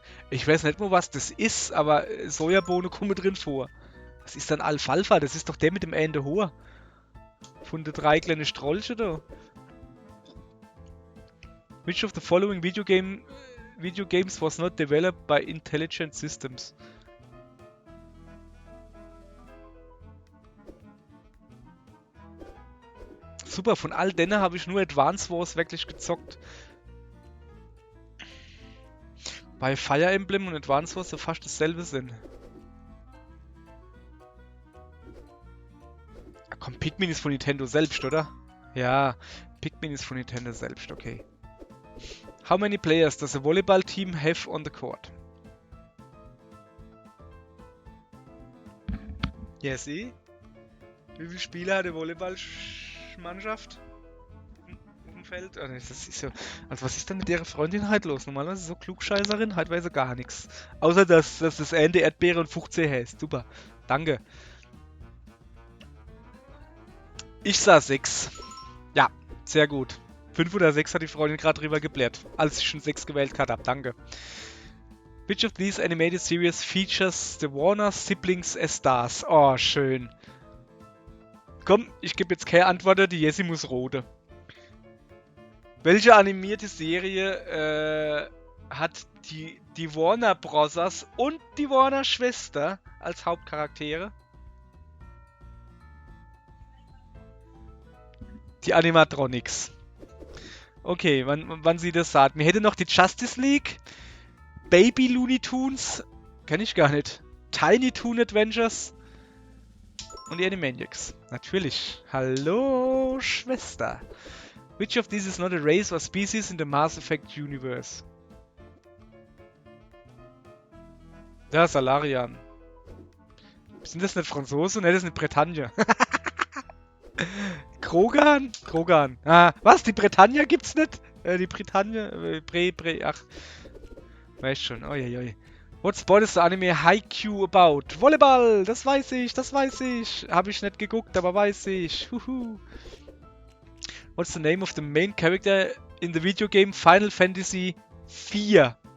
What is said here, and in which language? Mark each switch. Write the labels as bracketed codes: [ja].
[de] Ich weiß nicht mal, was das ist, aber Sojabohne kommen drin vor. Was ist dann Alfalfa? Das ist doch der mit dem Ende hoch. Von den 3 kleinen Strolche da. [en] Which of the following video games was not developed by Intelligent Systems? [de] super, von all denen habe ich nur Advance Wars wirklich gezockt. Bei Fire Emblem und Advance Wars so fast dasselbe sind. Ah, komm, Pikmin ist von Nintendo selbst, oder? Ja, Pikmin ist von Nintendo selbst, okay. [en] How many players does a volleyball team have on the court? [de] Ja, sie? Wie viele Spieler hat die Volleyballmannschaft auf dem Feld? Oh, nee, das ist so. Also, was ist denn mit ihrer Freundin halt los? Normalerweise so Klugscheißerin, halt weiß sie gar nichts. Außer, dass das Ende Erdbeere und 15 heißt. Super. Danke. Ich sah 6. Ja, sehr gut. 5 oder 6 hat die Freundin gerade drüber geblärt, als ich schon 6 gewählt habe. Danke. [en] Which of these animated series features the Warner siblings as stars? [de] Oh, schön. Komm, ich gebe jetzt keine Antwort, die Jessie muss rote. Welche animierte Serie hat die Warner Brothers und die Warner Schwester als Hauptcharaktere? Die Animatronics. Okay, wann sie das sagt. Mir hätte noch die Justice League, Baby Looney Tunes, kenne ich gar nicht, Tiny Toon Adventures und die Animaniacs. Natürlich. Hallo, Schwester. [en] Which of these is not a race or species in the Mass Effect universe? [de] Ja, Salarian. Sind das nicht Franzosen? Ne, das ist eine Bretagne. Krogan? Krogan. Ah, was? Die Bretagne gibt's nicht? Die Bretagne? Ach. Weißt schon. Oi. [en] What sport is the anime Haikyuu about? [de] Volleyball! Das weiß ich, das weiß ich. Habe ich nicht geguckt, aber weiß ich. Huhu. [en] What's the name of the main character in the video game Final Fantasy IV?